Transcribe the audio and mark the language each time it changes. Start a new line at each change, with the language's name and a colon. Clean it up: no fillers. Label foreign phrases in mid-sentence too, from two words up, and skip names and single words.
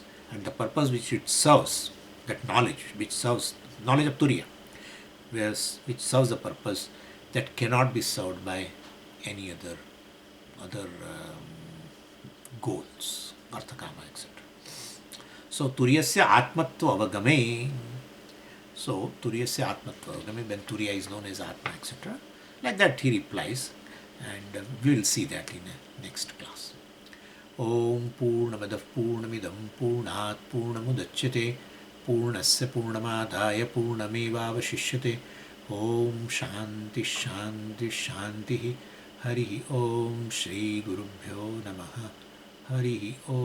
English: And the purpose which it serves, that knowledge, which serves knowledge of Turiya, which serves the purpose that cannot be served by any other goals, arthakama, etc.
Sanskrit: So Turiyasya atmatva avagame. So Turiyasya atmatva avagame,
English: when Turiya is known as Atma, etc. Like that he replies, and we will see that in the next class.
Sanskrit: Om Purnamadav Purnamidam Purnat Purnamudachyate Purnasya Purnamadaya Purnamevavashishyate. Om Shanti Shanti Shanti. Hari Om Shri Gurubhyo Namaha.